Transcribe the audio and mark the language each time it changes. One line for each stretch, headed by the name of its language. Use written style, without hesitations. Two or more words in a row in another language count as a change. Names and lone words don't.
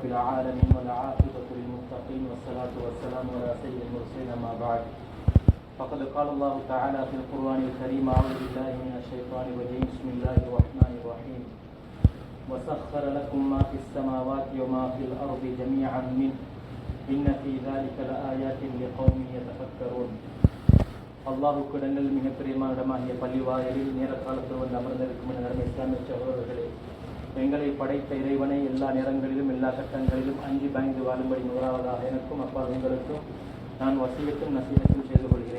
Arabic: العالمين والعاقبة للمتقين والصلاة والسلام على سيد المرسلين أما بعد فقد قال الله تعالى في القرآن الكريم أعوذ بالله من الشيطان الرجيم بسم الله الرحمن الرحيم وسخر لكم ما في السماوات وما في الأرض جميعا منه إن في ذلك لآيات لقوم يتفكرون
Tamil: அல்லாஹுக்கு இடங்கள் மிகப்பெரிய இடமாகிய பள்ளிவாயலில் நேர காலத்தில் வந்து அமர்ந்திருக்கும் நன்மை இஸ்லாமிய சகோதரர்களே, எங்களை படைத்த இறைவனை எல்லா நேரங்களிலும் எல்லா கட்டங்களிலும் அஞ்சு பயந்து வாழும்படி முதலாவதாக எனக்கும் அப்பா உங்களுக்கும் நான் வசியத்தும் நசீகத்தும் செய்து கொள்கிறேன்.